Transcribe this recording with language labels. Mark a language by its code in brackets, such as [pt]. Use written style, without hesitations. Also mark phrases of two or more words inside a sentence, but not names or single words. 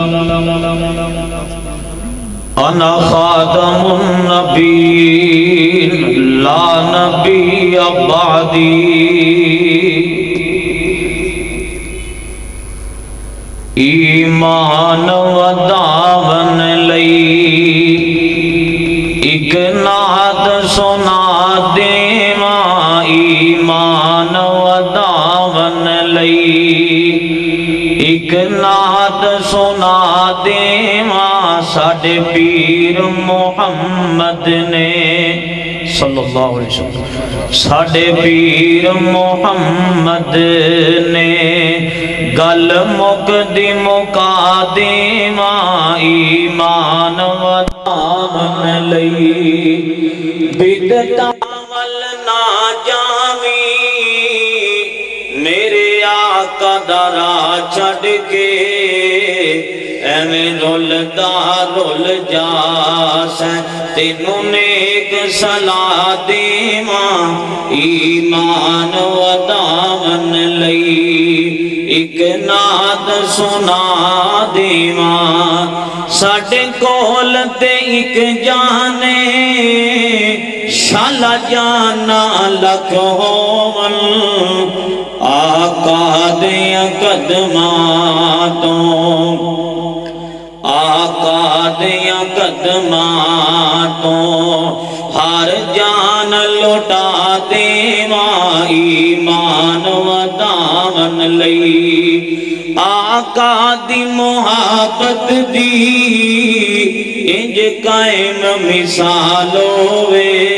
[ar] أنا خاتم النبيين لا نبي بعدي [pa] ایمان و داون لئی ایک نعت سنا دیواں ایمان و داون لئی ایک نعت سنا دیواں ساڈے پیر محمد نے [ar] صلی اللہ علیہ وسلم [pa] ساڈے پیر محمد نے گل مک دی مکا دیواں ایمان و دامن لئی بدعتاں ول نہ جاویں میرے آقا دا راہ چھڈ کے ایویں رلدا رل جاسیں تینوں نیک صلاح دیواں ایمان و دامن لئی ایک نعت سنا دیواں ساڈے کول تے ایک جانے شالا جانا لکھ ہون آقا دیاں قدماں تو آقا دیاں قدماں تو ہر جان لوٹا دیواں ایمان و دامن لئی آقا دی محبت دی انج قائم مثال ہوئے